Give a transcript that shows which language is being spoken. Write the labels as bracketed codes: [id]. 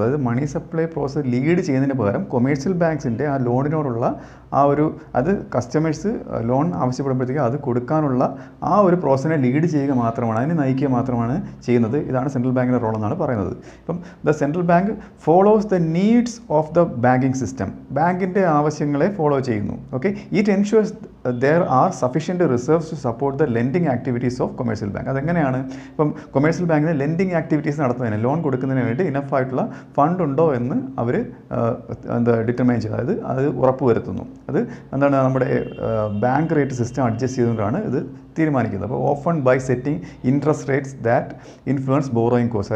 [ml] അതായത് money supply process lead ചെയ്യുന്നതിന് പകരം കൊമേഴ്ഷ്യൽ ബാങ്ക്സിൻ്റെ ആ ലോണിനോടുള്ള അത് കസ്റ്റമേഴ്സ് ലോൺ ആവശ്യപ്പെടുമ്പോഴത്തേക്ക് അത് കൊടുക്കാനുള്ള ആ ഒരു പ്രോസസ്സിനെ ലീഡ് ചെയ്യുക മാത്രമാണ്, അതിനെ നയിക്കുക മാത്രമാണ് ചെയ്യുന്നത്. ഇതാണ് സെൻട്രൽ ബാങ്കിൻ്റെ റോൾ എന്നാണ് പറയുന്നത്. ഇപ്പം [en] The central bank follows the needs of the banking system. [ml] ബാങ്കിൻ്റെ ആവശ്യങ്ങളെ ഫോളോ ചെയ്യുന്നു. Okay, [en] It ensures there are sufficient reserves to support the lending activities of commercial bank. [ml] അതെങ്ങനെയാണ്, ഇപ്പം കൊമേഴ്ഷ്യൽ ബാങ്കിന് ലെൻഡിങ് ആക്ടിവിറ്റീസ് നടത്തുന്നതിന്, ലോൺ കൊടുക്കുന്നതിന് വേണ്ടി ഇനഫ് ആയിട്ടുള്ള ഫണ്ട് ഉണ്ടോ എന്ന് അവർ ഡിറ്റർമൈൻ ചെയ്യുന്നത്, അതായത് അത് ഉറപ്പുവരുത്തുന്നു. അത് എന്താണ്, നമ്മുടെ ബാങ്ക് റേറ്റ് സിസ്റ്റം അഡ്ജസ്റ്റ് ചെയ്തുകൊണ്ടാണ് ഇത് തീരുമാനിക്കുന്നത്. [en] അപ്പോൾ often by setting interest rates that influence borrowing cost.